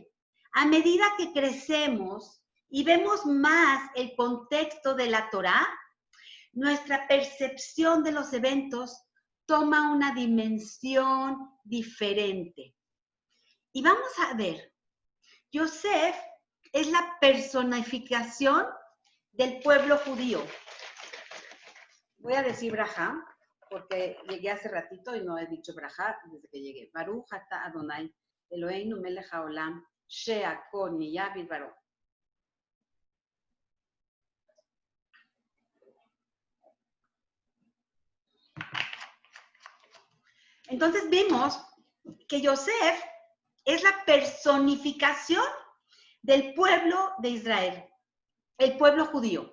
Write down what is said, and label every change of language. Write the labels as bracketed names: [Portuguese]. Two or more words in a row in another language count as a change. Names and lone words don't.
[Spanish] A medida que crecemos y vemos más el contexto de la Torá, nuestra percepción de los eventos toma una dimensión diferente. Y vamos a ver, Yosef es la personificación del pueblo judío. Voy a decir Brajá, porque llegué hace ratito y no he dicho Brajá desde que llegué. [Hebrew] ברוך אתה אדוני, אלוהינו מלך העולם, שהכל נהיה בדברו. [Spanish] Entonces vimos que Yosef es la personificación del pueblo de Israel, el pueblo judío.